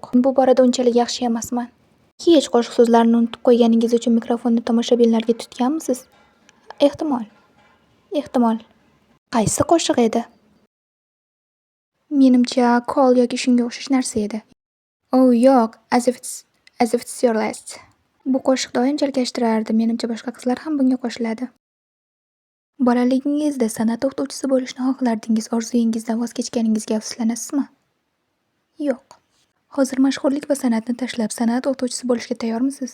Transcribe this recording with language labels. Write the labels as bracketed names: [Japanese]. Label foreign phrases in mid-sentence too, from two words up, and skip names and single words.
[Uzbek] Bu borada unchalik yaxshi emasman. Hech qo'shiq so'zlarini unutib qo'yganingiz uchun mikrofonni tomoshabinlarga tutganmisiz? Ehtimol. Qaysi qo'shiq edi? Menimcha, Call yoki shunga o'xshash narsa edi. Yo'q, [English] as if it's your last. [Uzbek] Bu qo'shiq doim chalkashtirardi. Menimcha, boshqa qizlar ham bunga qo'shiladi. Bolaligingizda san'at o'qituvchisi bo'lishni xohlardingiz, orzuyingizdan voz kechganingizga afsuslanasizmi? Yo'q. Hozir mashhurlik va san'atni tashlab, san'at o'qituvchisi bo'lishga tayyormisiz?